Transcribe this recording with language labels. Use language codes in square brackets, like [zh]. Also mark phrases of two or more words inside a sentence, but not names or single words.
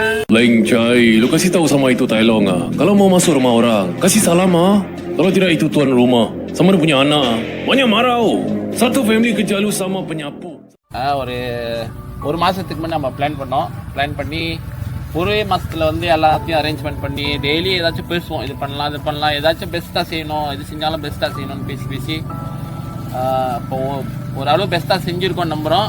[ms] Lain Chai, lu kasih tahu sama itu Tai Long ah. Kalau mau masuk rumah orang, kasih salam ah. Kalau tidak itu tuan rumah, sama dia punya anak. Banyak marah oh. Satu family kerja lu sama penyapu. [ta] ஒரு மாசத்துக்கு முன்னாடி நம்ம பிளான் பண்ணி ஒரே மாசத்துல வந்து எல்லாத்தையும் அரேஞ்ச்மெண்ட் பண்ணி டெய்லி ஏதாச்சும் பேசுவோம். இது பண்ணலாம் ஏதாச்சும் பெஸ்ட்டாக செய்யணும், இது செஞ்சாலும் பெஸ்ட்டாக செய்யணும்னு பேசி இப்போ ஓரளவு பெஸ்ட்டாக செஞ்சுருக்கோம் நம்புகிறோம்.